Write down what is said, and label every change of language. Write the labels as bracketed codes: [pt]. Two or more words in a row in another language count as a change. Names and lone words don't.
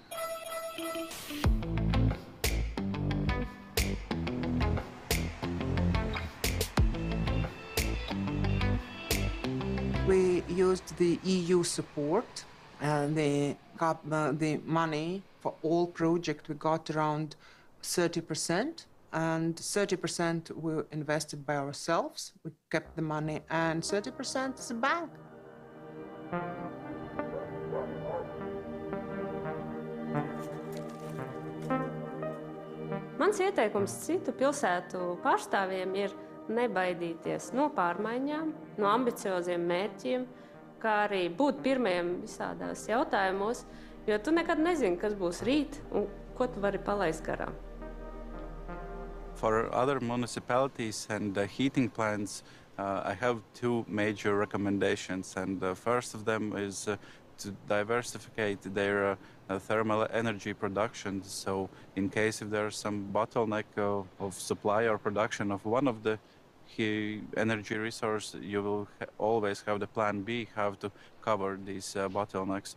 [en] We used the EU support and the money for all projects. We got around 30%, and 30% were invested by ourselves. We kept the money, and 30% is a bank. [lv] Mans ieteikums citu pilsētu pārstāvjiem ir nebaidīties no pārmaiņām, no ambicioziem mērķiem, kā arī būt pirmajiem visādās jautājumos, jo tu nekad nezini, kas būs rīt un ko tu vari palaist garām. [en] For other municipalities and heating plants, I have two major recommendations, and the first of them is to diversify their thermal energy production. So in case if there's some bottleneck of supply or production of one of the energy resource, you will always have the plan B, how to cover these bottlenecks.